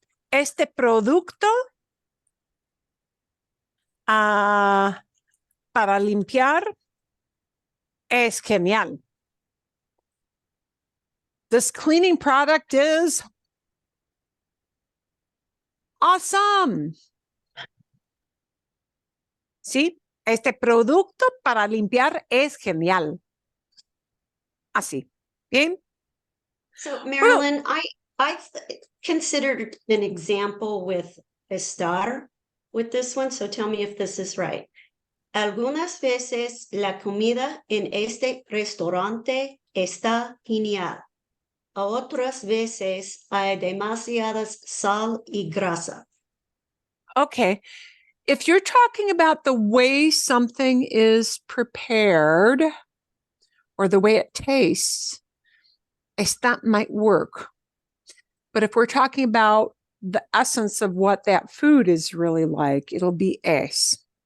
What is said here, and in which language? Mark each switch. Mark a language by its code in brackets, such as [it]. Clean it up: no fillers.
[es] Este producto para limpiar es genial. [en] This cleaning product is awesome. [es] ¿Sí? Este producto para limpiar es genial. Así. ¿Bien? [en] So, Marilyn, I considered an example with estar with this one, so tell me if this is right. [es] Algunas veces la comida en este restaurante está genial. A otras veces hay demasiadas sal y grasa. [en] Okay. If you're talking about the way something is prepared or the way it tastes, that might work. But if we're talking about the essence of what that food is really like, it'll be es.